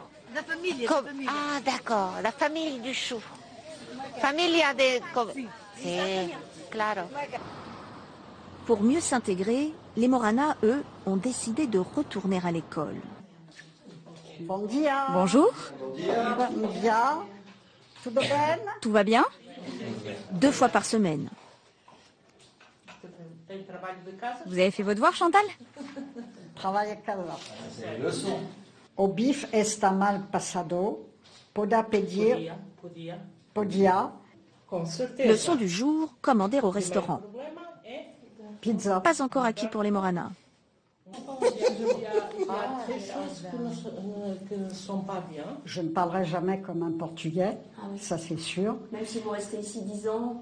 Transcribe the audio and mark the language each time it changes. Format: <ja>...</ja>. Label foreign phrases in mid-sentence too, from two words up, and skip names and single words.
<fr>Ah, d'accord, la famille du chou.</fr> <pt>Familia de...</pt> <fr>C'est claro. Pour mieux s'intégrer, les Morana, eux, ont décidé de retourner à l'école.</fr> <pt>Bon dia.</pt> <fr>Bonjour.</fr> <pt>Bom dia. Tudo bem?</pt> <fr>Tout va bien? 2 fois par semaine. Vous avez fait vos devoirs, Chantal?</fr> <pt>Trabalho em casa. O bife está mal passado. Podia pedir. Podia.</pt> <fr>Leçon du jour, commander au restaurant. Pizza. Pas encore acquis pour les Morana. Je ne parlerai jamais comme un Portugais, ça c'est sûr. Même si vous restez ici 10 ans.</fr>